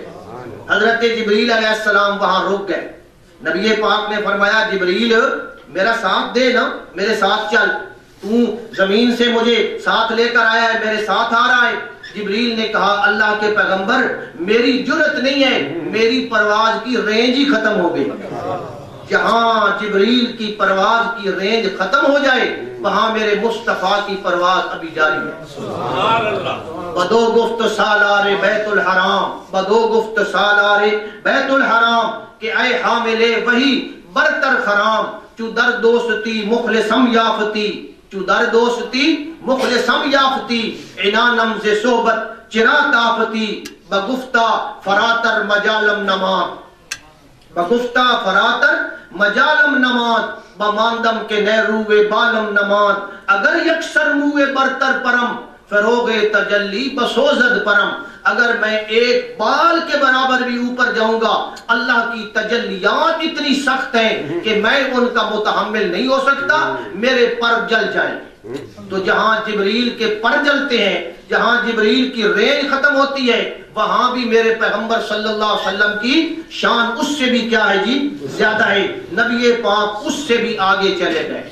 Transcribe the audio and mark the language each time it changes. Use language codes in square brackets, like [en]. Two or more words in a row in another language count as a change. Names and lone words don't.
[ur] حضرت جبریل علیہ السلام وہاں رک گئے، نبی پاک نے فرمایا جبریل میرا ساتھ دے نا، میرے ساتھ چل، تو زمین سے مجھے ساتھ لے کر آیا ہے، میرے ساتھ آ رہا ہے۔ جبریل نے کہا اللہ کے پیغمبر میری جرت نہیں ہے، میری پرواز کی رینج ہی ختم ہو گئی، جہاں جبریل کی پرواز کی رینج ختم ہو جائے وہاں میرے مصطفیٰ کی پرواز ابھی جاری ہے۔ [ar] سبحان اللہ۔ [fa] بدو گفت سالار بیت الحرام، بدو گفت سالار بیت الحرام کہ اے حامل وہی برتر خرام، چو در دوستی مخلصم یافتی، چو در دوستی مخلصم یافتی، عنانم ز صحبت چرا تافتی، بگفتہ فراتر مجالم نمان، بگفتہ فراتر مجالم نمان، بماندم کے نئے روے بالم نمان، اگر یکسر موے برتر پرم، فروغ تجلی بسوزد پرم، [ur] اگر میں ایک بال کے برابر بھی اوپر جاؤں گا اللہ کی تجلیات اتنی سخت ہیں کہ میں ان کا متحمل نہیں ہو سکتا، میرے پر جل جائیں، تو جہاں جبریل کے پر جلتے ہیں، جہاں جبریل کی رینج ختم ہوتی ہے، وہاں بھی میرے پیغمبر [ar] صلی اللہ علیہ وسلم [ur] کی شان اس سے بھی کیا ہے جی زیادہ ہے، نبی پاک اس سے بھی آگے چلے گئے۔